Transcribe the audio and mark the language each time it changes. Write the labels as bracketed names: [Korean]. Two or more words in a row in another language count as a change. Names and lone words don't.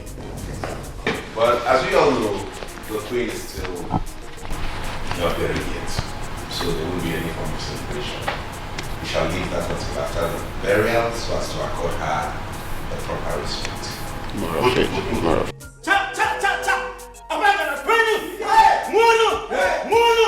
[English] But as we all know, the Queen is still not buried yet. So there won't be any form of celebration. We shall leave that until after the burial so as to accord her the proper respect. Tomorrow. Cha cha cha cha! Abagana Queen! Munu! Munu!